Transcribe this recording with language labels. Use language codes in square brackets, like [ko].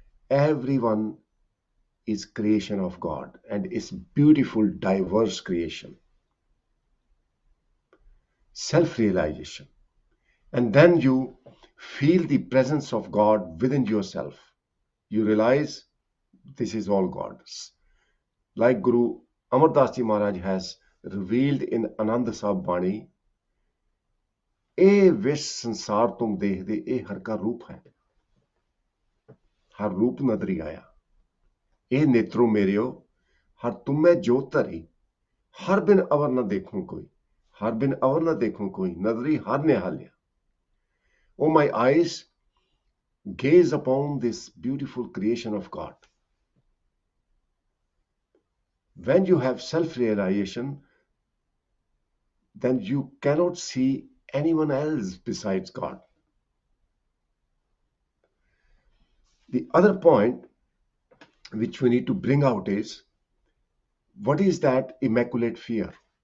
[en] Everyone is creation of God and is beautiful, diverse creation. Self-realization. And then you feel the presence of God within yourself. You realize this is all God. Like Guru Amar Das Ji Maharaj has revealed in Anand Sahib Bani, [pa] ਇਹ ਵਿਸ਼ ਸੰਸਾਰ ਤੁਮ ਦੇਖਦੇ ਇਹ ਹਰ ਕਾ ਰੂਪ ਹੈ ਹਰ ਰੂਪ ਨਦਰੀ ਆਇਆ ਇਹ ਨੇਤਰੋ ਮੇਰਿਓ ਹਰ ਤੁਮ ਮੈਂ ਜੋਤ ਧਰੀ ਹਰ ਬਿਨ ਅਵਰ ਨਾ ਦੇਖੂੰ ਕੋਈ ਹਰ ਬਿਨ ਅਵਰ ਨਾ ਦੇਖੂੰ ਕੋਈ ਨਦਰੀ ਹਰ ਨਿਹਾਲਿਆ [en] Oh my eyes, gaze upon this beautiful creation of God. When you have self-realization, then you cannot see anyone else besides God. The other point which we need to bring out is, what is that immaculate fear?